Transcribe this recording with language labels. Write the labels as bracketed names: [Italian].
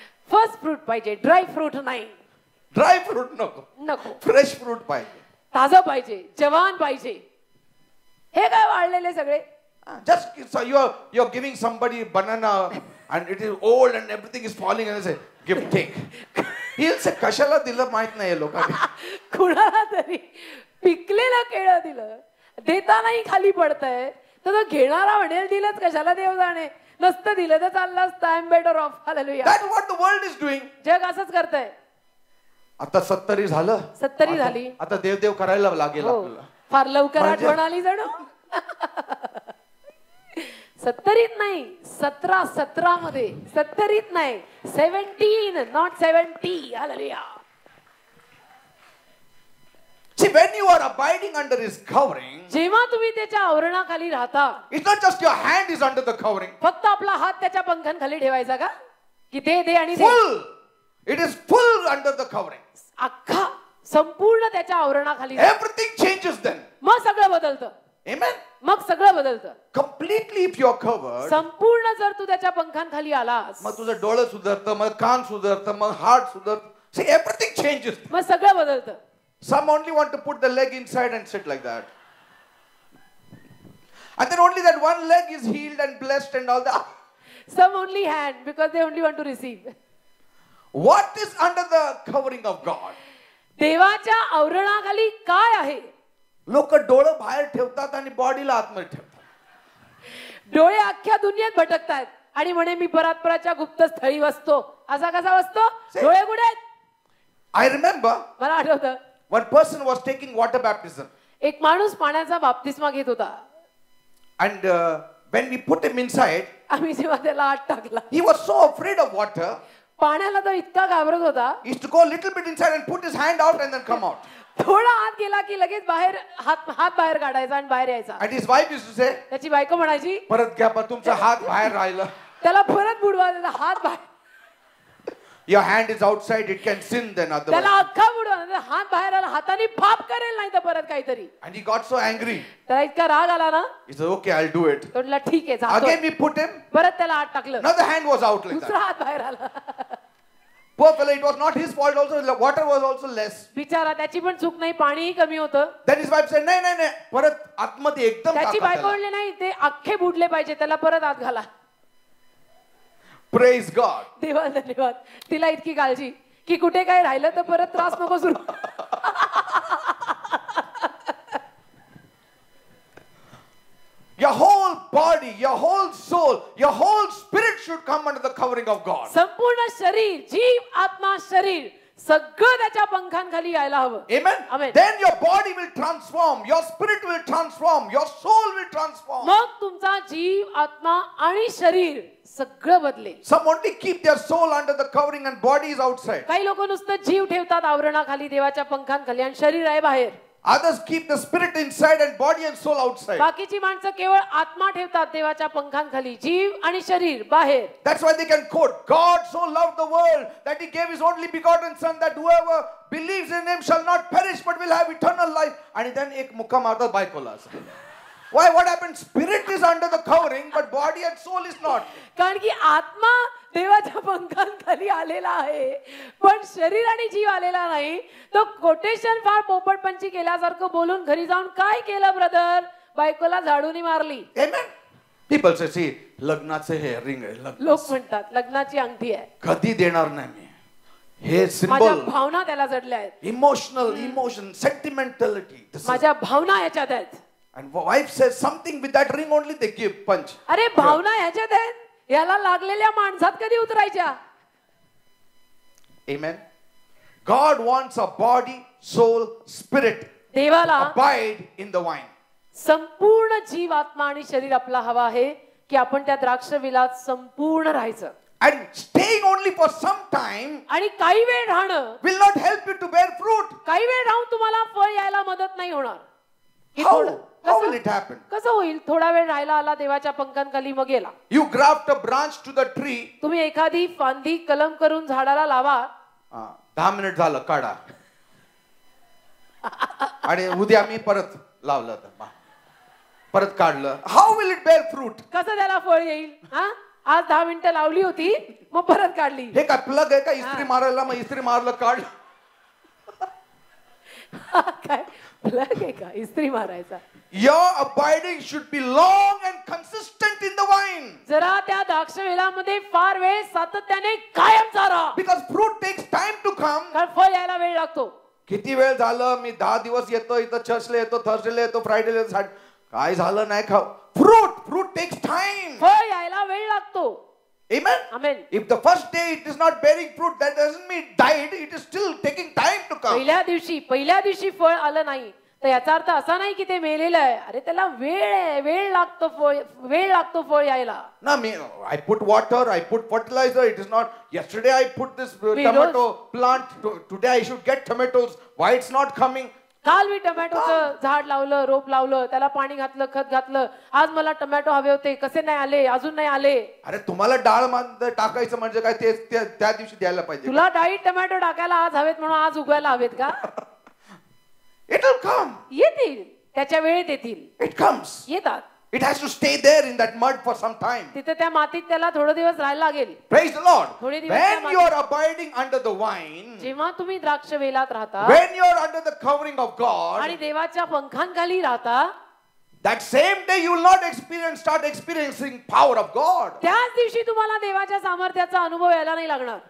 [Marathi] First fruit पाहिजे, dry fruit नाही. Dry fruit नको. फ्रेश फ्रूट पाहिजे. ताजं पाहिजे, जवान पाहिजे. हे काय वाळलेले सगळे? [English] Just so you're giving somebody banana and it is old and everything is falling and they say, give, take. He'll say, [Marathi] कशाला दिलं माहित नाही लोकांनी. कुणाला तरी पिकलेलं केळं दिलं, देतानाही खाली पडतंय, तर तो घेणारा म्हणेल दिलंच कशाला, देव जाणे. नसतं दिलं तर चाललं असतं. [English] I am better off. [Marathi] Hallelujah. [English] That's what the world is doing. [Marathi] जग असंच करतंय. आता 70 झालं. 70 झाली. आता देव करायला लागेल आपल्याला. फार लवकर आठवण आली जणू. 70 नाही, 17 मध्ये. 70 नाही, 17, [English] not 70. [Marathi] Hallelujah. [English] See, when you are abiding under his covering, [Marathi] जेव्हा तुम्ही त्याच्या आवरणाखाली राहता, [English] it's not just your hand is under the covering. [Marathi] फक्त आपला हात त्याच्या पंखांखाली ठेवायचा का, की दे आणि दे. [English] Full. It is full under the covering. [Marathi] अख्खा संपूर्ण त्याच्या आवरणाखाली. [English] Everything changes then. [Marathi] मग सगळं बदलतं. [English] Amen. [Marathi] मग सगळं बदलतं. [English] Completely if you are covered. [Marathi] संपूर्ण जर तू त्याच्या पंखांखाली आलास, मग तुझं डोळं सुधारतं, मग कान सुधारतं, मग हार्ट सुधारतं. [English] See, everything changes. [Marathi] मग सगळं बदलतं. [English] Some only want to put the leg inside and sit like that. And then only that one leg is healed and blessed and all that. Some only hand because they only want to receive. What is under the covering of God? [Marathi] देवाच्या आवरणाखाली काय आहे? लोक डोळं बाहेर ठेवतात आणि बॉडीला आतमध्ये ठेवतात. डोळे अख्ख्या दुनियेत भटकतात आणि म्हणे मी परात्पराच्या गुप्त स्थळी बसतो. असा कसा बसतो? डोळे कुठे आहेत? [English] I remember [Marathi] मला आठवतं, [English] one person was taking water baptism. [Marathi] एक माणूस पाण्याचा बाप्तिस्मा घेत होता. [English] And when we put him inside, [Marathi] आम्ही जेव्हा त्याला आत टाकला, [English] he was so afraid of water. [Marathi] पाण्याला तो इतका घाबरत होता, [English] He used to go a little bit inside and put his hand out and then come out. [Marathi] थोडा आत गेला की लगेच बाहेर हात बाहेर काढायचा आणि बाहेर यायचा. [English] And his wife used to say, [Marathi] त्याची बायको म्हणायची, परत घ्या पण तुमचा हात बाहेर राहिला. त्याला परत बुडवा, त्याचा हात बाहेर, [English] Your hand is outside, it can sin then [Marathi] त्याला [English] otherwise. [Marathi] अख्खा बुडवा, हात बाहेर आला, हाताने फाप करेल नाही तर परत काहीतरी. [English] And he got so angry. [Marathi] त्याला इतका राग आला ना, [English] He said, okay, I'll do it. [Marathi] तो म्हटला ठीक आहे जातो. [English] Again we put him. [Marathi] परत त्याला आत टाकलं, [English] Another hand was out like [Marathi] दुसरा [English] that. [Marathi] हात बाहेर आला. [English] Poor fellow, it was not his fault also. The water was also less. [Marathi] बिचारा, त्याची पण चूक नाही, पाणीही कमी होतं. [English] Then his wife said, [Marathi] नाही नाही नाही, परत आतमध्ये एकदम त्याची टाका बायको त्याला. म्हणली नाही, ते अख्खे बुडले पाहिजे, त्याला परत आत घाला. [English] Praise God. [Marathi] देवा धन्यवाद. तिला इतकी काळजी की कुठे काय राहिलं तर परत त्रास नको सुरू. [English] Your whole body, your whole soul, your whole spirit should come under the covering of God. [Marathi] संपूर्ण शरीर, जीव, आत्मा, शरीर सगळं त्याच्या पंखांखाली यायला हवं. [English] Amen? Amen. Then your body will transform, your spirit will transform, your soul will transform. [Marathi] मग तुमचा जीव, आत्मा आणि शरीर सगळं बदलेल. [English] Some only keep their soul under the covering and body is outside. [Marathi] काही लोक नुसतं जीव ठेवतात आवरणाखाली, देवाच्या पंखांखाली, आणि शरीर आहे बाहेर. [English] Others keep the spirit inside and body and soul outside. [Marathi] बाकीची माणसं केवळ आत्मा ठेवतात देवाच्या पंखांखाली, जीव आणि शरीर बाहेर. [English] That's why they can quote, God so loved the world that he gave his only begotten son that whoever believes in him shall not perish but will have eternal life. And then [Marathi] ek mukha marta baikola. [English] Why? What happened? Spirit is under the covering but body and soul is not. [Marathi] कारण की आत्मा देवाच्या पंखांखाली आलेला आहे, पण शरीर आणि जीव आलेला नाही. तो कोटेशन फार पोपटपंची केल्यासारखं बोलून घरी जाऊन काय केलं ब्रदर, बायकोला झाडूनी मारली. [English] Amen. People say, see, [Marathi] लग्नाचे हे रिंग आहे. लोक म्हणतात लग्नाची अंगठी आहे, कधी देणार नाही मी. हे माझ्या सिंबल, भावना त्याला जडल्या आहेत, [English] emotion, sentimentality. This is, [Marathi] माझ्या भावना ह्याच्यात आहेत. [English] and wife says something with that ring only they give punch. [Marathi] अरे भावना ह्याच्यात आहेत, याला लागलेल्या माणसात कधी उतरायच्या. [English] Amen. God wants a body, soul, spirit [Marathi] देवाला [English] abide in the wine. [Marathi] संपूर्ण जीव, आत्मा आणि शरीर आपला हवा आहे की आपण त्या द्राक्ष विलात संपूर्ण राहायचं. [English] And staying only for some time [Marathi] आणि काही वेळ राहणं, [English] will not help you to bear fruit. [Marathi] काही वेळ राहून तुम्हाला फळ यायला मदत नाही होणार. की [English] How? [Marathi] थोडं- [English] How [Marathi] कसं- [English] will it happen? [Marathi] कसं होईल? थोडा वेळ राहायला आला देवाच्या पंखांखाली, मग गेला. [English] You graft a branch to the tree. [Marathi] तुम्ही एखादी फांदी कलम करून झाडाला लावा, 10 मिनिट झालं काढा. आणि उद्या मी परत लावलं तर परत काढलं. How will it bear fruit? कसं त्याला फळ येईल? हा, आज 10 मिनिटं लावली होती, मग परत काढली. हे काय प्लग आहे का इस्त्री मारायला? मग इस्त्री मारलं काढलं. काय प्लग आहे का इस्त्री मारायचा? [English] Your abiding should be long and consistent in the wine. [Marathi] जरा त्या द्राक्ष वेलामध्ये फार वेळ सातत्याने कायमचा राहा. [English] Because fruit takes time to come. [Marathi] कारण फळ यायला वेळ लागतो. किती वेळ झालं मी 10 दिवस येतो इथं, चर्चला येतो, थर्सडेला येतो, फ्रायडेला येतो, काय झालं नाही खाऊ. [English] Fruit takes time. [Marathi] फळ यायला वेळ लागतो. [English] Amen. Amen. If the first day it is not bearing fruit, that doesn't mean it died. It is still taking time to come. [Marathi] पहिल्या दिवशी फळ आलं नाही तर याचा अर्थ असा नाही की ते मेलेलं आहे. अरे त्याला वेळ लागतो फळ यायला. [English] No, I put water, I put fertilizer. It is not yesterday I put this tomato plant. Today I should get tomatoes. Why it's not coming? [Marathi] काल मी टोमॅटोचं झाड लावलं, रोप लावलं, त्याला पाणी घातलं, खत घातलं. आज मला टोमॅटो हवे होते, कसे नाही आले, अजून नाही आले. अरे तुम्हाला डाळ टाकायचं म्हणजे काय, ते त्या दिवशी द्यायला पाहिजे. तुला डाळीत टोमॅटो टाकायला आज हवेत म्हणून आज उगवायला हवेत का? [English] It will come. [Marathi] येतील, त्याच्या वेळेत येतील. [English] It comes. [Marathi] येतात. [English] It has to stay there in that mud for some time. [Marathi] तिथे त्या मातीत त्याला थोडे दिवस राहायला लागेल. [English] Praise the Lord. [Marathi] थोडे दिवस त्या [English] When you are abiding under the wine, [Marathi] जेव्हा तुम्ही द्राक्ष वेलात राहता [English] when you are under the covering of [Marathi] आणि [English] God, [Marathi] देवाच्या पंखांखाली राहता, [English] that same day you will not start experiencing power of God. [Marathi] त्याच दिवशी तुम्हाला देवाच्या सामर्थ्याचा अनुभव यायला नाही लागणार.